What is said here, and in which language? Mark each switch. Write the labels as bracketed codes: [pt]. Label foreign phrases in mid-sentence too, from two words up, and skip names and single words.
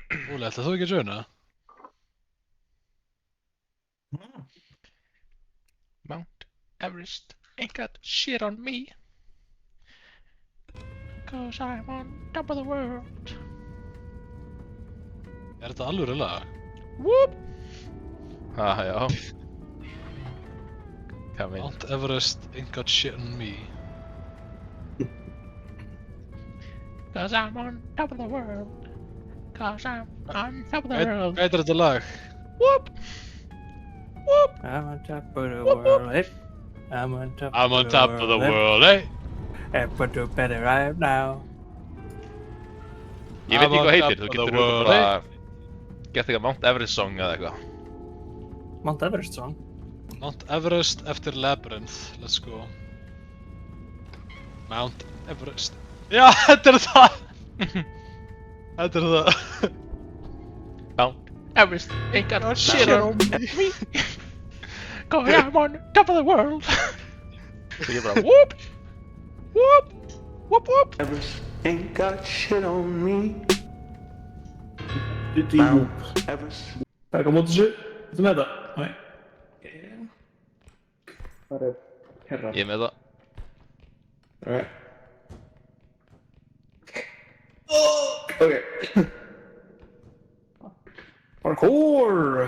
[is] Óli, ætlaðu þú ekki að joina? [en] Mount Everest ain't got shit on me. 'Cause I'm on top of the world. [is] Er þetta alvöru lag? Whoop! Já. Hvað meina? [en] Mount Everest ain't got shit on me. 'Cause I'm on top of the world. 'Cause I'm on top of the world. [is] Hvað heitir þetta lag? Whoop! Whoop! [en] I'm on top of the Whoop, whoop. world, eh? I'm on top I'm on top of the eh? world, eh? And put to better right now. [is] Ég veit [en] I'm [is] ekki [en] on [is] hvað heitir, [en] top [is] þú [en] of the [is] getur [en] world, [is] bara gett eitthvað Mount Everest song eða eitthvað. [en] Mount Everest song. [is] Mount Everest eftir Labyrinth. [en] Let's go. Mount Everest. [is] Já, þetta er það! Þetta er það. [en] Mount Everest ain't got shit on me. 'Cause I'm on top of the world. [is] Svo ég bara whoop! Whoop! Whoop whoop! [en] Everest ain't got shit on me. Mount Everest. [is] Það er ekki á móti þessu? Þetta með þetta? Nei. Það er herra. Ég er með það. [en] Alright. Ok. Parkour!